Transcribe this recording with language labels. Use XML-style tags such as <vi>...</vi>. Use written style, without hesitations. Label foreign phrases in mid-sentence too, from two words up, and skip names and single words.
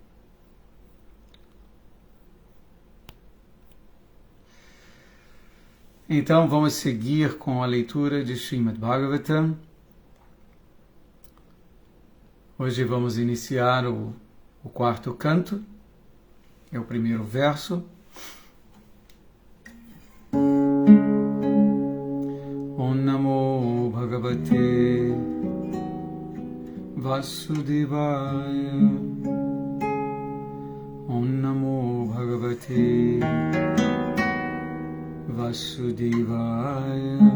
<pt>Então vamos seguir com a leitura de Srimad Bhagavatam. Hoje vamos iniciar o quarto canto, é o primeiro verso.</pt> <sa>Om Namo Bhagavate Vasudevaya. Om Namo Bhagavate Vasudevaya.</sa>